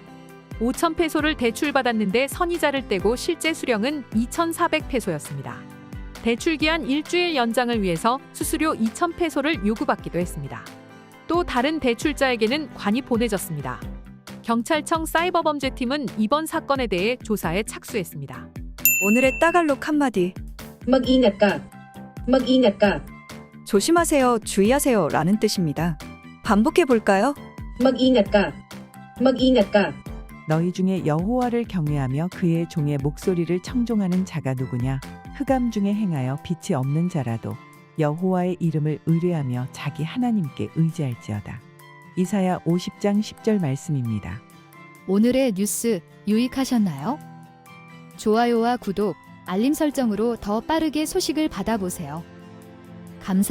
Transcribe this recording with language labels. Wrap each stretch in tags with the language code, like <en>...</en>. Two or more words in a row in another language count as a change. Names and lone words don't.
<ko>5,000페소를 대출받았는데 선이자를 떼고 실제 수령은 2,400페소였습니다. 대출기한 일주일 연장을 위해서 수수료 2,000페소를 요구받기도 했습니다. 또 다른 대출자에게는 관이 보내졌습니다. 경찰청 사이버범죄팀은 이번 사건에 대해 조사에 착수했습니다. 오늘의 따갈록 한마디.</ko> <tl>Mag-ingat ka. Mag-ingat ka.</tl> <ko>조심하세요, 주의하세요 라는 뜻입니다. 반복해 볼까요?</ko> <tl>Mag-ingat ka. Mag-ingat ka.</tl> <ko>너희 중에 여호와를 경외하며 그의 종의 목소리를 청종하는 자가 누구냐? 흑암 중에 행하여 빛이 없는 자라도 여호와의 이름을 의뢰하며 자기 하나님께 의지할지어다. 이사야 50장 10절 말씀입니다. 오늘의 뉴스 유익하셨나요? 좋아요와 구독, 알림 설정으로 더 빠르게 소식을 받아보세요.</ko>